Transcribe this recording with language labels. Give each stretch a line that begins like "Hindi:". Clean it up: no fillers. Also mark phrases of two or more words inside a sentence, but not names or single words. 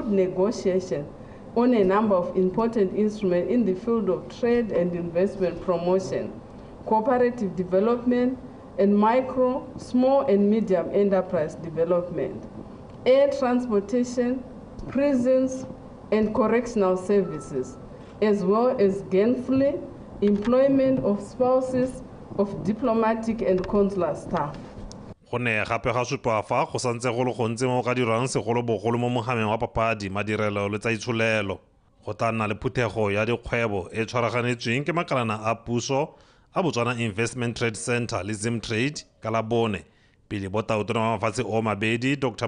English: negotiations on a number of important instruments in the field of trade and investment promotion, cooperative development, and micro, small and medium enterprise development, air transportation, prisons, and correctional services, as well as gainfully employment of spouses of diplomatic and consular staff.
Tswana: Go ne gape ga supa fa go santse go le gontse mo ka dirang segolobogolo mo mogameng wa papadi madirelo le tsa itshulelo go tla nna le phuthego ya dikgwebo e tshwaraganetsweng ke makalana a puso a Botswana Investment Trade Center le Zimtrade ka Labone pele botaotona wa mafatshe o mabedi Dr.